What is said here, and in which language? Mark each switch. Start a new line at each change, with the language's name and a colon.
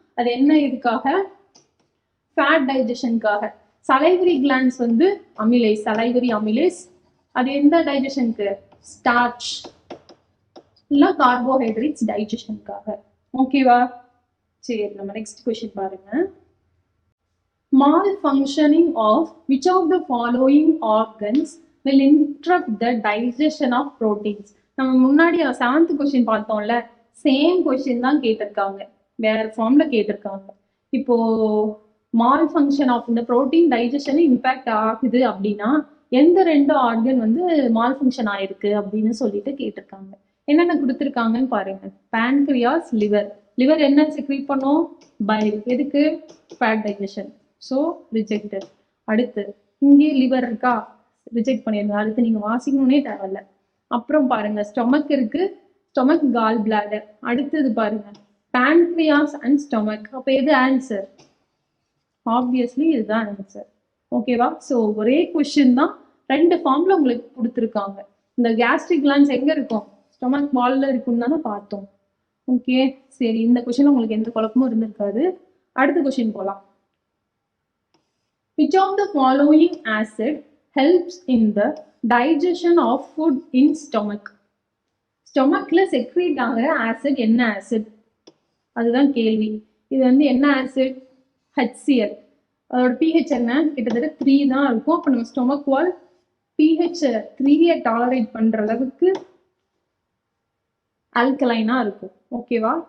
Tamil: அது என்ன இதுக்காக, ஃபேட் டைஜஷனுக்காக. சலைவரி கிளான்ஸ் வந்து அமிலேஸ், சலைவரி அமிலேஸ். அது எந்த டைஜஷனுக்கு, ஸ்டார்ச் இல்ல கார்போஹைட்ரேட்ஸ் டைஜஷனுக்காக. ஓகேவா. சரி, நம்ம நெக்ஸ்ட் கொஸ்டின் பாருங்க.
English: Malfunctioning of which of the following organs will interrupt the digestion of proteins?
Tamil: நம்ம முன்னாடி 7th கொஸ்டின் பார்த்தோம்ல, சேம் கொஸ்டின் தான் கேட்டிருக்காங்க, வேற ஃபார்ம்ல கேட்டிருக்காங்க. இப்போ மால் ஃபங்க்ஷன் ஆஃப் இந்த ப்ரோட்டீன் டைஜஷன் இம்பாக்ட் ஆகுது அப்படின்னா எந்த 2 ஆர்கன் வந்து மால் ஃபங்க்ஷன் ஆயிருக்கு அப்படின்னு சொல்லிட்டு கேட்டிருக்காங்க. என்னென்ன கொடுத்துருக்காங்கன்னு பாருங்க. Pancreas, liver. லிவர் என்ன செக்ரீட் பண்ணும், பைல். எதுக்கு, ஃபேட் டைஜஷன். So rejected. அடுத்து இங்கே லிவர் இருக்கா, ரிஜெக்ட் பண்ணிருங்க. அடுத்து நீங்க வாசிக்கணும்னே தேவையில்ல. அப்புறம் பாருங்க, ஸ்டொமக் இருக்கு, ஸ்டொமக் கால் பிளாடர். அடுத்தது பாருங்க, பேன்க்ரியாஸ் அண்ட் ஸ்டொமக். அப்ப எது ஆன்சர், ஆப்வியஸ்லி இதுதான் ஆன்சர். ஓகேவா. ஸோ ஒரே கொஸ்டின் தான் 2 ஃபார்ம்ல உங்களுக்கு கொடுத்துருக்காங்க. இந்த கேஸ்ட்ரிக் கிளான்ஸ் எங்க இருக்கும், ஸ்டொமக் வால்ல இருக்குன்னு தானே பார்த்தோம். ஓகே, சரி, இந்த கொஸ்டின் உங்களுக்கு எந்த குழப்பமும் இருந்திருக்காது. அடுத்த கொஸ்டின் போலாம்.
English: Which of the following acid helps in the digestion of food in stomach?
Tamil: ஸ்டொமக்ல secrete ஆகிற ஆசிட் என்ன ஆசிட், அதுதான் கேள்வி. இது வந்து என்ன ஆசிட், HCl. அதோட pH என்ன, கிட்டத்தட்ட 3 தான் இருக்கும். அப்போ நம்ம ஸ்டொமக் வால் pH 3 டாலரேட் பண்ற அளவுக்கு ஆல்கலைனா இருக்கும். ஓகேவா.